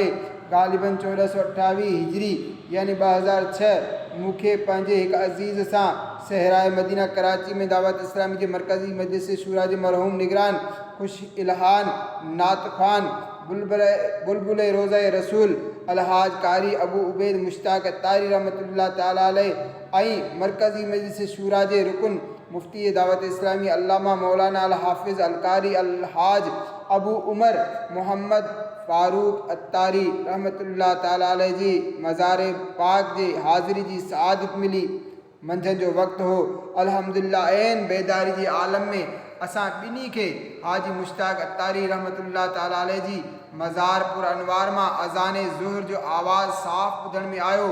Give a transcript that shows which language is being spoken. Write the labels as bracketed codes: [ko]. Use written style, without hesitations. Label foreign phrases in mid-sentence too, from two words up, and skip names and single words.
[sd] ग़ालिबन 1428 हिजरी यानी 2006 मूंखे पंहिंजे हिकु अज़ीज़ सां सहराए मदीना कराची में दावत इस्लामी जे मरकज़ी मजलिस शूरा जे मरहूम निगरान खुश इल्हान नातख़ान बुलबुल रोज़ा रसूल अलहाज कारी अबू उबैद मुश्ताक अत्तारी [ar] رحمة الله تعالى عليه [sd] ऐं मरकज़ी मजलिस शूरा जे रुकन मुफ्ती दावत इस्लामी अल्लामा मौलाना अल हाफ़िज़ अलकारी अलहाज अबू उमर मोहम्मद फ़ारूक अत्तारी [ar] رحمة الله تعالى عليه [sd] जी मज़ार पाक जे हाज़िरी जी सआदत मिली। मंझंदि जो वक़्तु हो। अल्हम्दुलिल्लाह ऐन बेदारी जी आलम में असां ॿिन्ही खे हाजी मुश्ताक अत्तारी [ar] رحمة الله تعالى عليه [sd] जी मज़ार पुर अनवार मां अज़ाने ज़ुहर जो आवाज़ साफ़ ॿुधण में आयो।